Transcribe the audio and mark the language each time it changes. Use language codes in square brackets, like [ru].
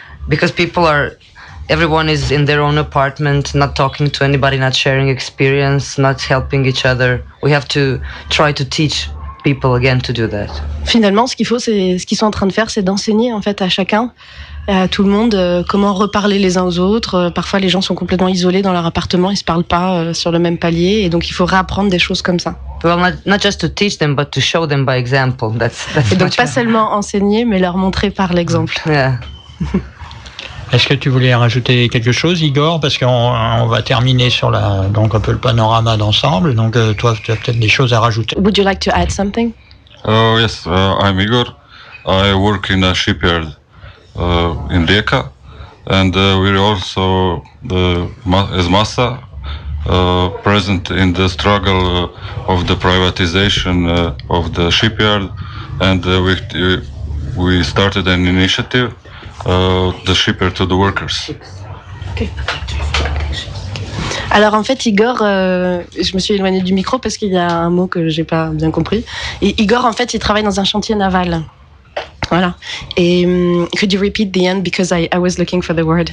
[en] Because everyone is in their own apartment, not talking to anybody, not sharing experience, not helping each other. We have to try to teach people again to do that. [fr] Finalement, ce qu'ils sont en train de faire, c'est d'enseigner en fait à chacun, à tout le monde, comment reparler les uns aux autres. Parfois, les gens sont complètement isolés dans leur appartement, ils se parlent pas sur le même palier, et donc il faut réapprendre des choses comme ça. [en] Well, not just to teach them, but to show them by example. That's [fr] et donc pas seulement enseigner, mais leur montrer par l'exemple. [en] Yeah. [fr] Est-ce que tu voulais rajouter quelque chose, Igor? Parce qu'on va terminer sur donc un peu le panorama d'ensemble. Donc toi, tu as peut-être des choses à rajouter. [en] Would you like to add something? Yes, I'm Igor. I work in a shipyard in Rijeka, and we're also as Massa present in the struggle of the privatization of the shipyard, and we started an initiative. The shipper to the workers. Okay. [fr] Alors en fait, Igor, je me suis éloignée du micro parce qu'il y a un mot que j'ai pas bien compris. Et Igor, en fait, il travaille dans un chantier naval. Voilà. [en] Et could you repeat the end because I was looking for the word.